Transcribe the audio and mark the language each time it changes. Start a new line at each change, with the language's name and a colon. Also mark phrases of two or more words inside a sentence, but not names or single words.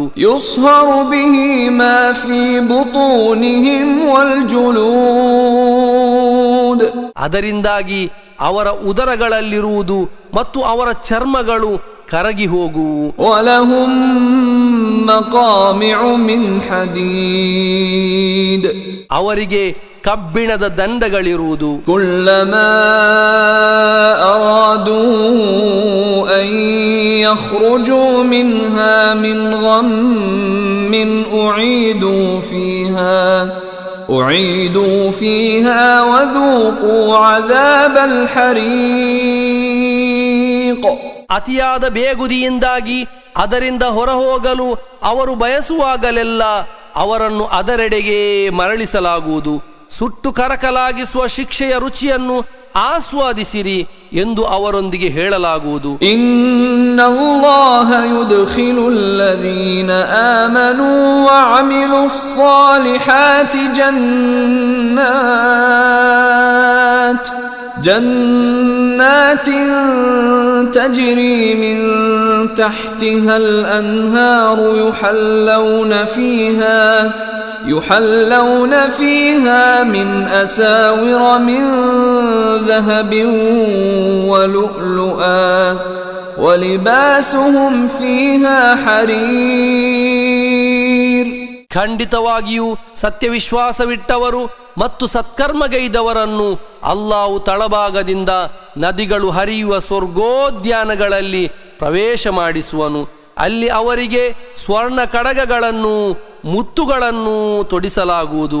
Arabic: يصهر به ما في بطونهم والجلود.
Kannada: ಅದರಿಂದಾಗಿ ಅವರ ಉದರಗಳಲ್ಲಿರುವುದು ಮತ್ತು ಅವರ ಚರ್ಮಗಳು ಕರಗಿ ಹೋಗುವು.
Arabic: ولهم مقامع من حديد.
Kannada: ಅವರಿಗೆ ಕಬ್ಬಿಣದ ದಂಡಗಳಿರುವುದು.
Arabic: كلما أرادوا أن يخرجوا منها من غم أعيدوا فيها وذوقوا عذاب الحريق.
Kannada: ಅತಿಯಾದ ಬೇಗುದಿಯಿಂದಾಗಿ ಅದರಿಂದ ಹೊರಹೋಗಲು ಅವರು ಬಯಸುವಾಗಲೆಲ್ಲ ಅವರನ್ನು ಅದರೆಡೆಗೆ ಮರಳಿಸಲಾಗುವುದು. ಸುಟ್ಟು ಕರಕಲಾಗಿಸುವ ಶಿಕ್ಷೆಯ ರುಚಿಯನ್ನು ಆಸ್ವಾದಿಸಿರಿ ಎಂದು ಅವರೊಂದಿಗೆ ಹೇಳಲಾಗುವುದು.
Arabic: إن الله يدخل الذين آمنوا وعملوا الصالحات جنات تجري من تحتها الأنهار يحلون فيها من أساور من ذهب ولؤلؤا ولباسهم فيها حرير.
Kannada: ಖಂಡಿತವಾಗಿಯೂ ಸತ್ಯವಿಶ್ವಾಸವಿಟ್ಟವರು ಮತ್ತು ಸತ್ಕರ್ಮಗೈದವರನ್ನು ಅಲ್ಲಾಹು ತಳಭಾಗದಿಂದ ನದಿಗಳು ಹರಿಯುವ ಸ್ವರ್ಗೋದ್ಯಾನಗಳಲ್ಲಿ ಪ್ರವೇಶ ಮಾಡಿಸುವನು. ಅಲ್ಲಿ ಅವರಿಗೆ ಸ್ವರ್ಣ ಕಡಗಗಳನ್ನು ಮುತ್ತುಗಳನ್ನು ತೊಡಿಸಲಾಗುವುದು.